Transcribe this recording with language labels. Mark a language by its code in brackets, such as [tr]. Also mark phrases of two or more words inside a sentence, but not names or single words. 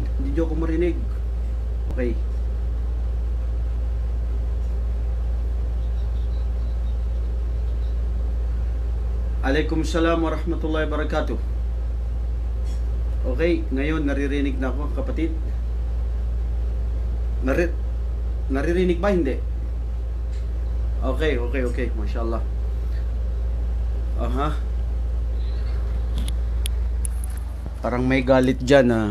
[tl] Hindi nyo ako marinig. Okay. [ar] عليكم السلام ورحمة الله وبركاته. [tl] Okay, ngayon naririnig na ako, kapatid. Naririnig ba? Hindi. Okay. Mashallah. Aha. Parang may galit dyan ah.